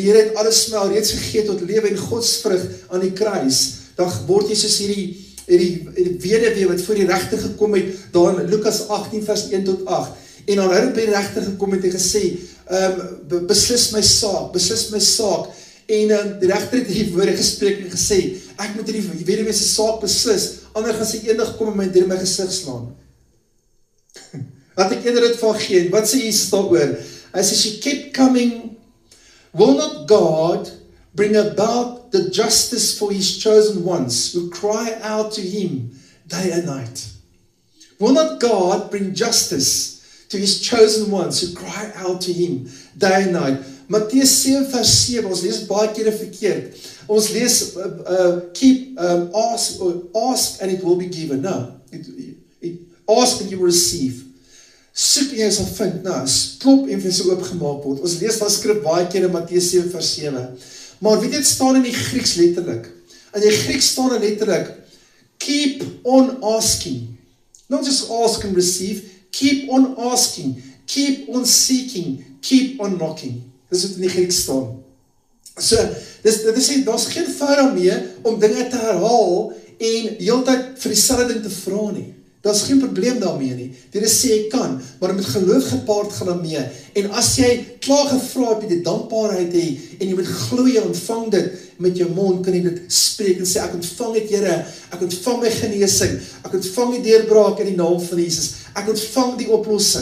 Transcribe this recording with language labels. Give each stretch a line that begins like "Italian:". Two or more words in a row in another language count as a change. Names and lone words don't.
Afrikaans: Here het alles vir my reeds gegee tot lewe en godsvrug aan die kruis, dan word jy soos hierdie weduwee wat voor die regter gekom het, daar in Lukas 18 vers 1 tot 8, en dan hy het by die regter gekom het en gesê, beslis my saak, en die regter het die woorde gespreek en gesê, ek moet die weduwee se saak beslis, ander gaan sy eendag kom en my deur my gesig slaan. Wat ek eerder dit van gee, wat sê Jesus daaroor? Hy sê,
English: she kept coming, will not God bring about the justice for his chosen ones, who cry out to him day and night? Will not God bring justice to his chosen ones, who cry out to him day and night?
Afrikaans: Mattheus 7 vers 7, ons lees het baie kere verkeerd. Ons lees,
English: ask and it will be given. No, ask and you will receive.
Afrikaans: Soek en jy sal vind, klop en vir sy oopgemaak word. Ons lees van skrif baie keer in Mattheus 7 vers 7. Maar weet jy, het staan in die Grieks letterlik. In die Grieks staan er letterlik,
English: keep on asking. Not just ask and receive, keep on asking, keep on seeking, keep on knocking.
Afrikaans: Dis wat in die Grieks staan. So, dit is daar's geen fout daarmee om dinge te herhaal en die hele tyd vir dieselfde ding te vra nie. Daar's geen probleem daarmee nie. Dit is sê jy kan, maar met geloof gepaard gaan daarmee. En as jy klaar gevra het, jy die dankbaarheid hê, en jy moet glo jy ontvang dit met jou mond, kan jy dit spreek en sê, ek ontvang dit Here, ek ontvang my genesing, ek ontvang die deurbraak in die naam van Jesus, ek ontvang die oplossing.